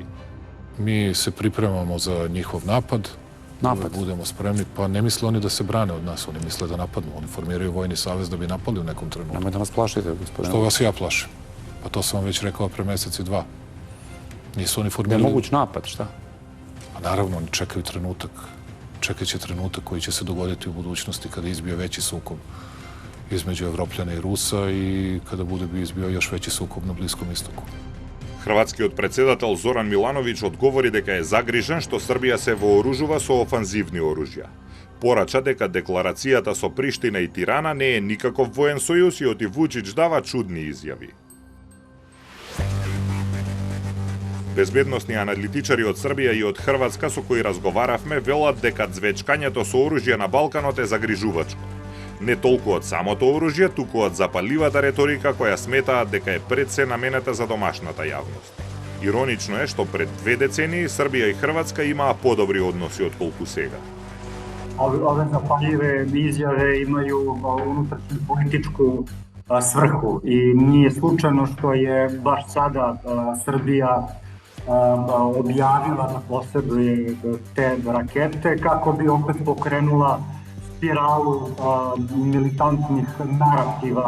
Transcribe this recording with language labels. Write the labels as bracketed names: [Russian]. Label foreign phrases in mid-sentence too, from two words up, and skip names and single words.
[Serbian] Ми се припремамо за njihov напад. Да будемо спремни, па не мисле они да се бране од нас, они мисле да нападну. Они формирају војни савез да би напали у неком тренутку. Немој да нас плашите, господин. Што вас ја плашим? Па то сам веќе рекao пре месец и два. Нису они формирали... Немогуć напад, шта? A naravno, oni čekaju trenutak, čekaće trenutak koji će se dogoditi u budućnosti kada izbije veći sukob između Evropljana i Rusa i kada bude bi izbio još veći sukob na Bliskom istoku. [Macedonian] Хрватскиот председател Зоран Милановиќ одговори дека е загрижен што Србија се вооружува со офанзивни оружја. Порача дека декларацијата со Приштина и Тирана не е никаков воен сојуз и оти Вучич дава чудни изјави. Безбедносни аналитичари од Србија и од Хрватска со кои разговаравме велат дека звечкањето со оружје на Балканот е загрижувачко. Не толку од самото оружје, туку од запаливата реторика која сметаат дека е пред се наменета за домашната јавност. Иронично е што пред 2 децении Србија и Хрватска имаа подобри односи отколку сега. [Croatian] Ove zapaljive izjave imaju unutrašnju političku svrhu i nije slučajno što je baš sada Srbija objavila da posjeduje te rakete kako bi opet pokrenula spiralu militantnih narativa.